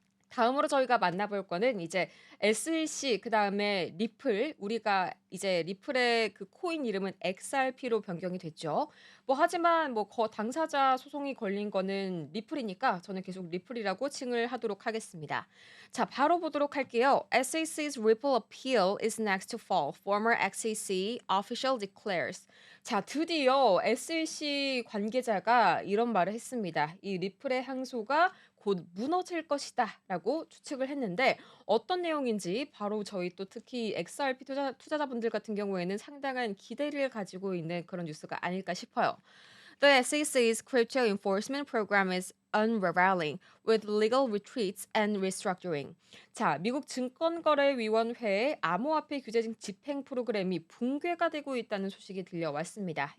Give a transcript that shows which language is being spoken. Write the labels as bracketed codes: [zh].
[ko] 다음으로 저희가 만나볼 거는 이제 SEC 그다음에 리플 우리가 이제 리플의 그 코인 이름은 XRP로 변경이 됐죠. 뭐 하지만 뭐 당사자 소송이 걸린 거는 리플이니까 저는 계속 리플이라고 칭을 하도록 하겠습니다. 자, 바로 보도록 할게요. [en] SEC's Ripple appeal is next to fall. Former SEC official declares. [ko] 자, 드디어 SEC 관계자가 이런 말을 했습니다. 이 리플의 항소가 곧 무너질 것이다라고 추측을 했는데 어떤 내용인지 바로 저희 또 특히 XRP 투자자분들 같은 경우에는 상당한 기대를 가지고 있는 그런 뉴스가 아닐까 싶어요. [en] The SEC's crypto enforcement program is unraveling with legal retreats and restructuring. [ko] 자, 미국 증권거래위원회의 암호화폐 규제 집행 프로그램이 붕괴가 되고 있다는 소식이 들려왔습니다.